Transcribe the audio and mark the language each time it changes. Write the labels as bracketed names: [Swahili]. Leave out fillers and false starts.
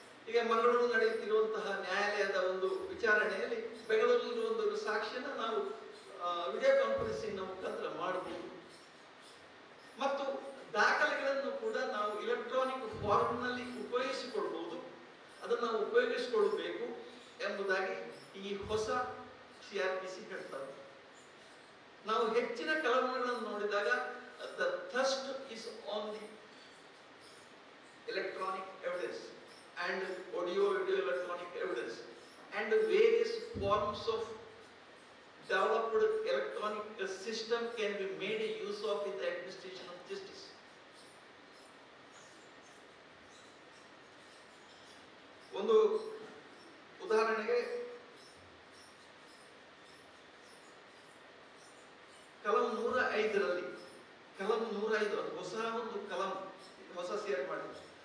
[Kannada] ಈಗ ಮಂಗಳೂರು ನಡೆಯುತ್ತಿರುವಂತಹ ನ್ಯಾಯಾಲಯದ ಒಂದು ವಿಚಾರಣೆಯಲ್ಲಿ ಬೆಂಗಳೂರಿನ ಒಂದು ಸಾಕ್ಷಿಯನ್ನು ನಾವು ವಿಡಿಯೋ ಕಾನ್ಫರೆನ್ಸಿಂಗ್ ಮುಖಾಂತರ ಮಾಡಬಹುದು. ಮತ್ತು ದಾಖಲೆಗಳನ್ನು ಕೂಡ ನಾವು ಇಲೆಕ್ಟ್ರಾನಿಕ್ ಫಾರ್ಮ್ನಲ್ಲಿ ಉಪಯೋಗಿಸಿಕೊಳ್ಳಬಹುದು. ಅದನ್ನು ನಾವು ಉಪಯೋಗಿಸಿಕೊಳ್ಳಬೇಕು ಎಂಬುದಾಗಿ ಈ ಹೊಸ CRPC ಹೇಳ್ತಾರೆ. ನಾವು ಹೆಚ್ಚಿನ ಕಲಮುಗಳನ್ನು ನೋಡಿದಾಗ [English] the thrust is on the electronic evidence and audio video electronic evidence and various forms of developed electronic system can be made use of in the administration of justice. [Kannada] ಒಂದು ಉದಾಹರಣೆಗೆ ಕಲಂ 105ರಲ್ಲಿ ಕಲಂ 105 ಅದು ಹೊಸ ಒಂದು ಕಲಂ ಹೊಸ ಸೇರ್ ಮಾಡಿದ್ರು.